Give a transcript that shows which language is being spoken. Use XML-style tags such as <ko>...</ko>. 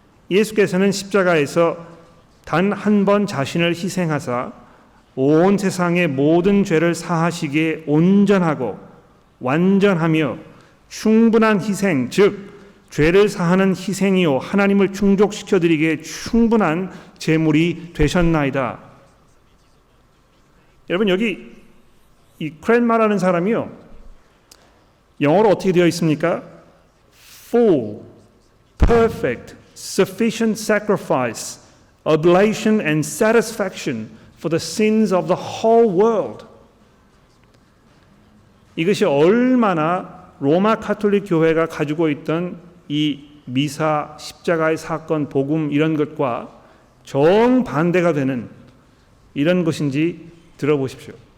<ko>예수께서는 십자가에서 단 한 번 자신을 희생하사 온 세상의 모든 죄를 사하시기에 온전하고 완전하며 충분한 희생, 즉 죄를 사하는 희생이요 하나님을 충족시켜드리기에 충분한 제물이 되셨나이다. 여러분, 여기 이 크랜마라는 사람이요, 영어로 어떻게 되어 있습니까?</ko> <en>Full, perfect, sufficient sacrifice, oblation and satisfaction for the sins of the whole world.</en> <ko>이것이 얼마나 로마 가톨릭 교회가 가지고 있던 이 미사, 십자가의 사건, 복음 이런 것과 정반대가 되는 이런 것인지 들어보십시오.</ko>